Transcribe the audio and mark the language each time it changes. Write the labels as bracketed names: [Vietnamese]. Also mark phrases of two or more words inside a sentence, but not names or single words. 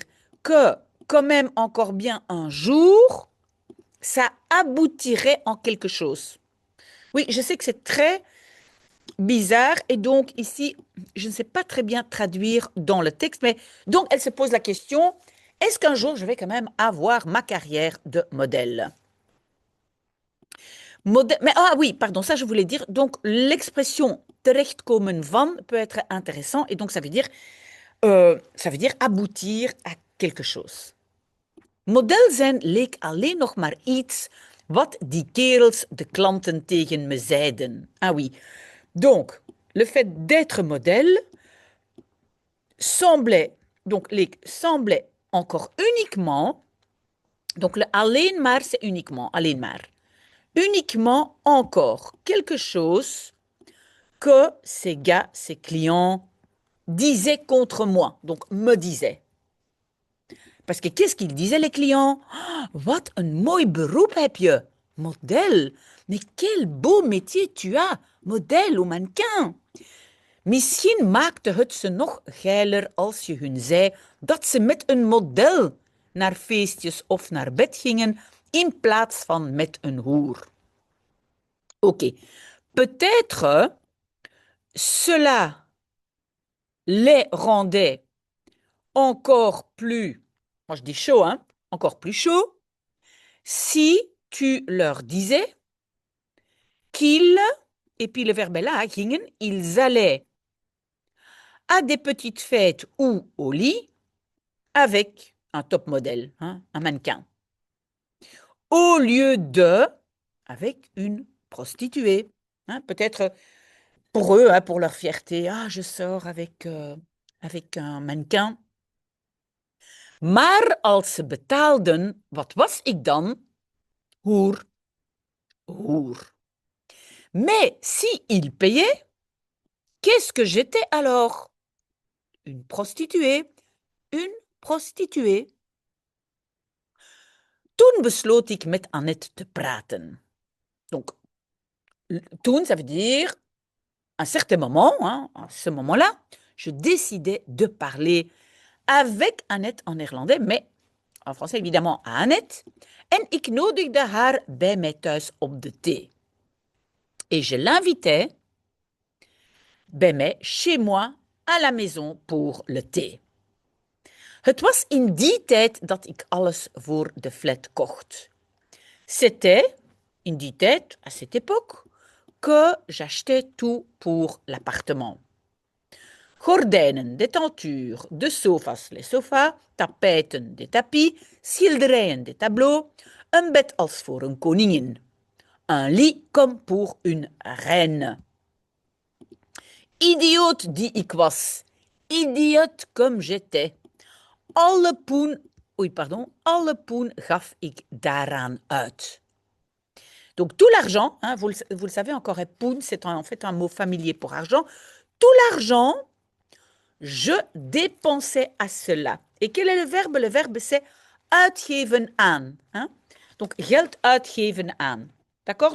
[French] Que, quand même encore bien un jour, ça aboutirait en quelque chose. Oui, je sais que c'est très bizarre et donc ici, je ne sais pas très bien traduire dans le texte, mais donc elle se pose la question, est-ce qu'un jour je vais quand même avoir ma carrière de modèle? Mais ah oui, pardon, ça je voulais dire, donc l'expression [Dutch] terechtkomen van [French] peut être intéressant et donc ça veut dire aboutir à quelque chose. [Dutch] Model zijn leek alleen nog maar iets wat die kerels, de klanten, tegen me zeiden. [French] Ah oui. Donc, le fait d'être modèle semblait encore uniquement, donc le [Dutch] alleen maar, [French] c'est uniquement, [Dutch] alleen maar, [French] uniquement encore quelque chose que ces gars, ces clients disaient contre moi, donc me disaient. Parce que qu'est-ce qu'ils disaient les clients? [Dutch] Oh, wat een mooi beroep heb je, model. [French] Mais quel beau métier tu as, model ou mannequin. [Dutch] Misschien maakte het ze nog geiler als je hun zei dat ze met een model naar feestjes of naar bed gingen in plaats van met een hoer. [French] Ok, peut-être cela les rendait encore plus, moi je dis chaud, hein, encore plus chaud, si tu leur disais qu'ils, et puis le verbe est là, gingen, ils allaient à des petites fêtes ou au lit avec un top modèle, hein, un mannequin, au lieu de avec une prostituée. Hein, peut-être pour eux, hein, pour leur fierté, ah, je sors avec un mannequin. [Dutch] Maar als ze betaalden, wat was ik dan? Hoer. Hoer. [French] Mais si ils payaient, qu'est-ce que j'étais alors? Une prostituée. Une prostituée. [Dutch] Toen besloot ik met Annette te praten. [French] Donc, toen, ça veut dire, à un certain moment, hein, à ce moment-là, je décidais de parler avec Annette en néerlandais, mais en français évidemment à Annette. [Dutch] En ik nodigde haar bij mij thuis op de thee. [French] Et je l'invitais [Dutch] bij mij, [French] chez moi, à la maison pour le thé. [Dutch] Het was in die tijd dat ik alles voor de flat kocht. C'était, in die tijd, [French] à cette époque, que j'achetais tout pour l'appartement. [Dutch] Gordijnen, de tentuur, de sofas, [French] les sofas, [Dutch] tapijten, [French] de tapis, [Dutch] schilderijen, [French] de tableaux, [Dutch] een bed als voor een koningin. [French] Un lit comme pour une reine. [Dutch] Idioot die ik was, [French] idioot comme j'étais. [Dutch] Alle poen gaf ik daaraan uit. [French] Donc tout l'argent, hein, vous le savez encore, poen, c'est en fait un mot familier pour argent. Tout l'argent, je dépensais à cela. Et quel est le verbe? Le verbe, c'est [Dutch] uitgeven aan. [French] Hein? Donc, [Dutch] geld uitgeven aan. [French] D'accord?